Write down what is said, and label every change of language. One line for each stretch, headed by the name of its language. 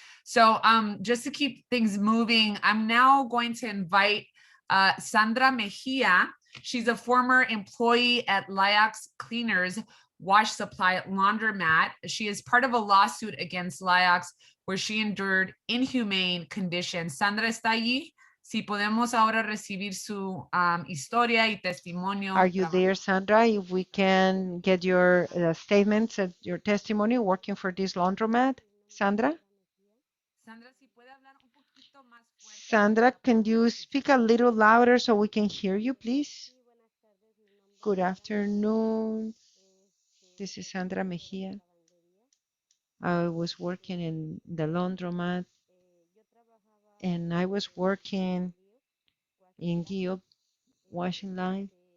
English: So just to keep things moving, I'm now going to invite Sandra Mejia. She's a former employee at Liax Cleaners Wash Supply Laundromat. She is part of a lawsuit against Liax where she endured inhumane conditions.
Spanish: Sandra está allí. Si podemos ahora recibir su historia y testimonio.
English: Are you there, Sandra? If we can get your statements and your testimony working for this laundromat, Sandra?
Spanish: Sandra, si puede hablar un poquito más fuerte.
English: Sandra, can you speak a little louder so we can hear you, please? Good afternoon. This is Sandra Mejia. I was working in the laundromat, and I was working in Guillot washing line.